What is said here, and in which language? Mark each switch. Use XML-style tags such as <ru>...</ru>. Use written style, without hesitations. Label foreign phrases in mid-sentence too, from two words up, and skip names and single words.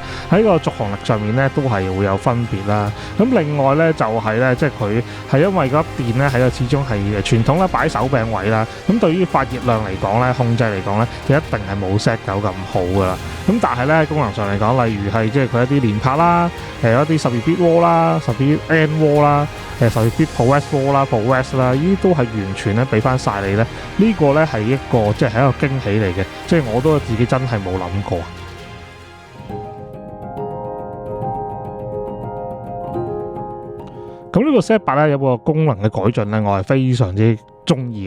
<yue>喺個續航力上面咧都係會有分別啦。咁另外咧就係咧，即係佢係因為嗰粒電咧喺個始終係傳統咧擺手柄位啦。咁對於發熱量嚟講咧，控制嚟講咧，就一定係冇 Z9咁好噶啦。咁但係咧功能上嚟講，例如係即係佢一啲連拍啦，一啲 12bit wall 啦、12bit N wall 啦、12bit ProRes wall 啦、ProRes 啦，呢啲都係完全咧俾翻晒你咧。呢個咧係一個即係一個驚喜嚟嘅，即係我都自己真係冇諗過。咁呢個 Z8 咧有個功能嘅改進咧，我係非常之中意嘅。</yue>